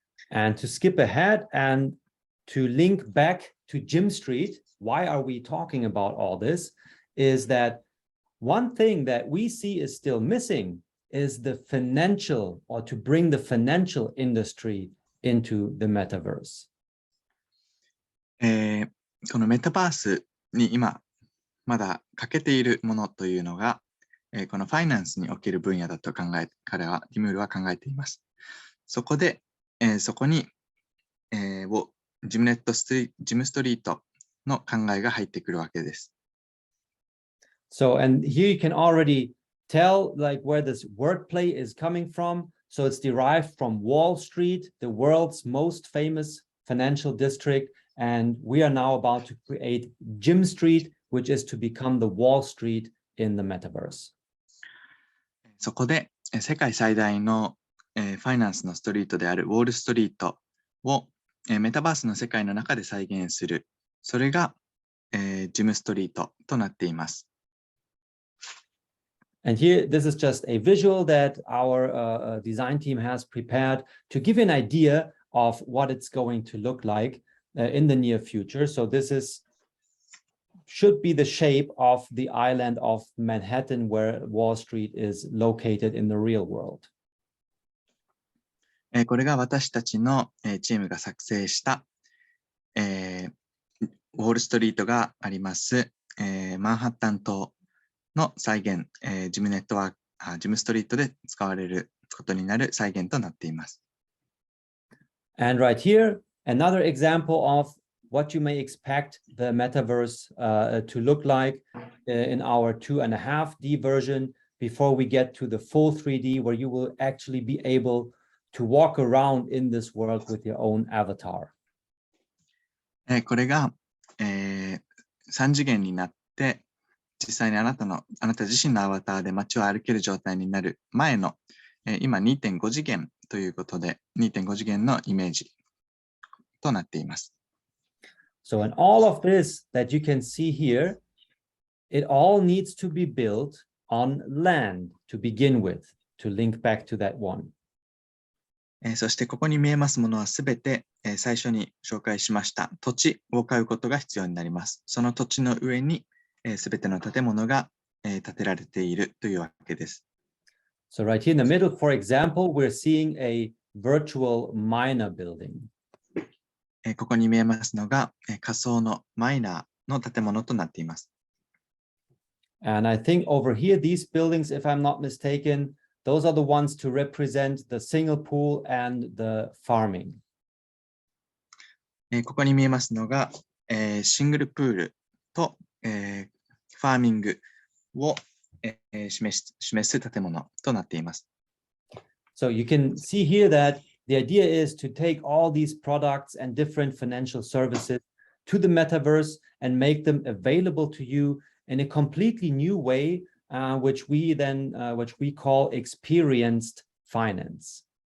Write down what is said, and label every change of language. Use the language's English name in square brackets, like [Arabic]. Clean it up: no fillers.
[English] And to skip ahead and to link back to Jim Street, why are we talking about all this? Is that one thing that we see is still missing is the financial, or to bring the financial industry into the metaverse. [Japanese] このメタバースに今まだ欠けているものというのが、このファイナンスにおける分野だとディムールは考えています。そこで、そこに、をジムストリートの考えが入ってくるわけです。 [English] So, and here you can already tell like where this wordplay is coming from. So it's derived from Wall Street, the world's most famous financial district. And we are now about to create Jim Street, which is to become the Wall Street in the metaverse. [Japanese] そこで世界最大のファイナンスのストリートであるウォールストリートをメタバースの世界の中で再現する。それがジムストリートとなっています。 [English] And here, this is just a visual that our design team has prepared to give an idea of what it's going to look like in the near future. So this should be the shape of the island of Manhattan where Wall Street is located in the real world. [Japanese] これが私たちのチームが作成したウォールストリートがありますマンハッタン島の再現、ジムストリートで使われることになる再現となっています。 [English] And right here, another example of what you may expect the metaverse to look like in our 2.5D version before we get to the full 3D, where you will actually be able to walk around in this world with your own avatar. [Japanese] これが、3次元になって実際にあなた自身のアバターで街を歩ける状態になる前の、今 2.5 次元ということで 2.5 次元のイメージとなっています。 [English] So in all of this that you can see here, it all needs to be built on land to begin with, to link back to that one. [Japanese] そしてここに見えますものはすべて、最初に紹介しました土地を買うことが必要になります。その土地の上にすべての建物が建てられているというわけです。 [English] So right here in the middle, for example, we're seeing a virtual miner building. [Japanese] ここに見えますのが仮想のマイナーの建物となっています。 [English] And I think over here, these buildings, if I'm not mistaken, those are the ones to represent the single pool and the farming. [Japanese] ここに見えますのがシングルプールとファーミングを示す建物となっています。 [English] So you can see here that the idea is to take all these products and different financial services to the metaverse and make them available to you in a completely new way, which we call experienced finance.